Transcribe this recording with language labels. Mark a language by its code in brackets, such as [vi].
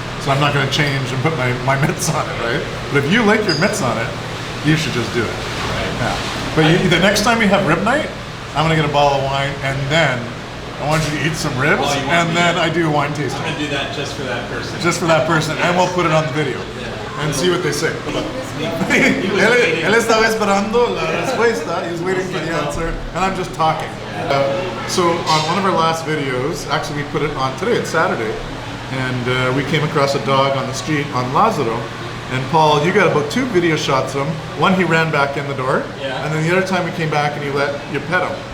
[en] So I'm not going to change and put my mitts on it, right? But if you like your mitts on it, you should just do it. Right. Yeah. But the next time you have rib night, I'm going to get a bottle of wine, and then I want you to eat some ribs, Oh, and then I do a wine tasting. I'm gonna do that just for that person. Just for that person, and we'll put it on the video. Yeah. and see what they say. [es] Él estaba esperando la respuesta. [en] He's waiting for the answer, and I'm just talking. So on one of our last videos, actually we put it on today, it's Saturday, and we came across a dog on the street on Lázaro. And Paul, you got about 2 video shots of him. One, he ran back in the door, and then the other time we came back and you let you pet him.